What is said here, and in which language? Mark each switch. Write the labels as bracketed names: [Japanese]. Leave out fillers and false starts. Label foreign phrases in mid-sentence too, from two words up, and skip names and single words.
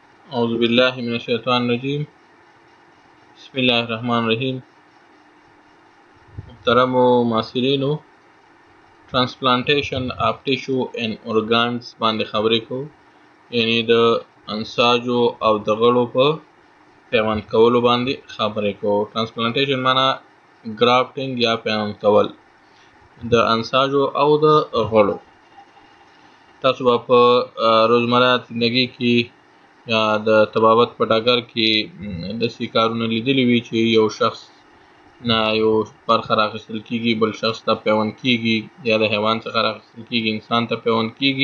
[Arabic] أعوذ بالله من الشيطان الرجيم. بسم الله الرحمن الرحیم. [Pashto] محترمو معاصرینو، [English] transplantation of tissue and organs [Pashto] باندې خبرې کوو، یعنی د انساجو او د غړو په پیوند کولو باندې خبرې کوو. transplantation معنا grafting یا پیوند کول د انساجو او د غړو. تاسو به په روزمره زندگی کې یا د طبابت په ډګر کې داسې کارونه لیدلي وي چې یو شخص نه یو برخه راخیستل کېږي، بل شخص ته پیوند کېږي، یا د حیوان څخه راخیستل کېږي انسان ته پیوند کېږي.